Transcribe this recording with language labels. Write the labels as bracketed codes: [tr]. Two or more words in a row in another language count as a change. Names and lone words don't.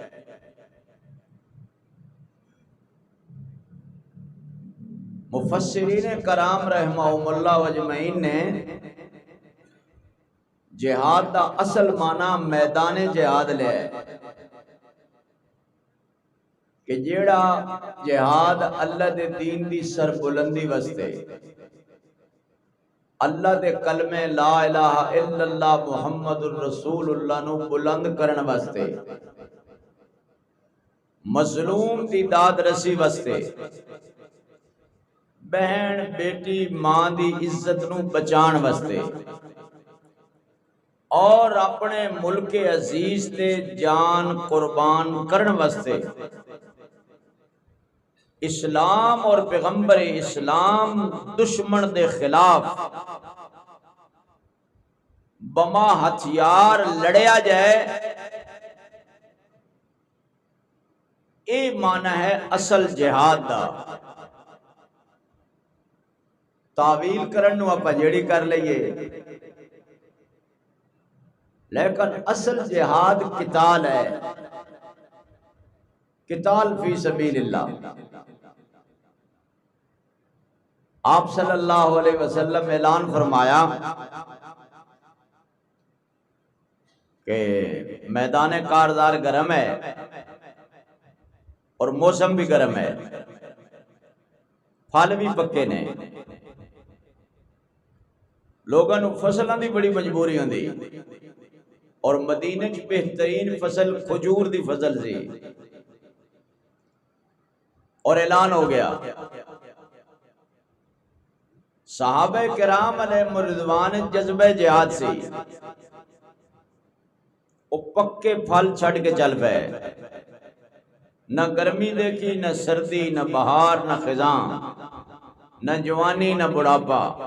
[pa] مفسرین کرام [ar] رحمہم اللہ اجمعین [pa] نے جہاد دا اصل معنی میدان جہاد لے ہے کہ جیڑا جہاد اللہ دے دین دی سربلندی واسطے، اللہ دے کلمے [ar] لا الہ الا اللہ محمد الرسول اللہ [pa] نو بلند کرن واسطے، مظلوم دی داد رسی واسطے، بہن بیٹی ماں دی عزت نو بچان واسطے، اور اپنے ملک عزیز تے جان قربان کرن واسطے، اسلام اور پیغمبر اسلام دشمن دے خلاف بما ہتھیار لڑیا جائے، اے معنی ہے اصل جہاد دا۔ تعویل کرن نو اپا جیڑی کر لئیے، لیکن اصل جہاد قتال ہے، [ar] قتال فی سبیل اللہ۔ [ur] آپ [ar] صلی اللہ علیہ وسلم [ur] اعلان فرمایا کہ میدان کارزار گرم ہے اور موسم بھی گرم ہے، پھل بھی پکے نے، [pa] لوگاں نو فصلاں دی بڑی مجبوری ہوندی، اور مدینے کی بہترین فصل کھجور دی فصل سی، اور اعلان ہو گیا صحابہ کرام علیہ رضوان جذبہ جہاد سے وہ پکے پھل چھڑ کے چل پئے، نہ گرمی دیکھی، نہ سردی، نہ بہار، نہ خزاں، نہ جوانی، نہ بڑھاپا۔